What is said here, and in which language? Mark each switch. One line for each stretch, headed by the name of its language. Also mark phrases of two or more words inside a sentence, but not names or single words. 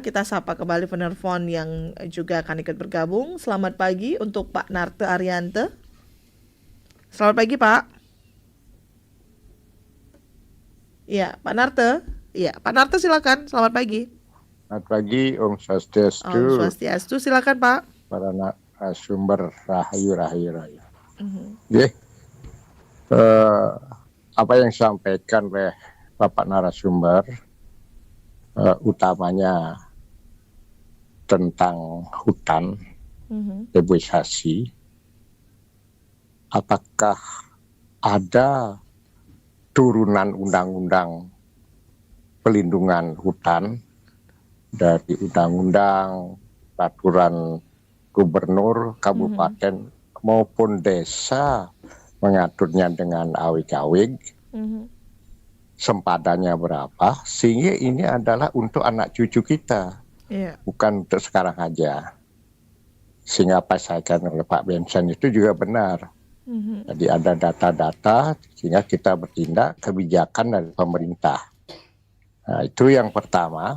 Indonesian: Kita sapa kembali penelpon yang juga akan ikut bergabung. Selamat pagi untuk Pak Narte Ariante. Selamat pagi Pak. Ya, Pak Narte. Ya, Pak Narte silakan. Selamat pagi. Selamat pagi, Om Om Swastiastu, Swastiastu, silakan Pak. para sumber rahayu. Mhm. Nggih, apa yang disampaikan oleh Bapak narasumber, utamanya tentang hutan, reboisasi, apakah ada turunan undang-undang pelindungan hutan dari undang-undang, peraturan gubernur, kabupaten maupun desa mengaturnya dengan awig-awig, sempadannya berapa, sehingga ini adalah untuk anak cucu kita, bukan untuk sekarang aja. Sehingga apa yang disampaikan oleh Pak Benson itu juga benar. Jadi ada data-data sehingga kita bertindak kebijakan dari pemerintah. Nah, itu yang pertama.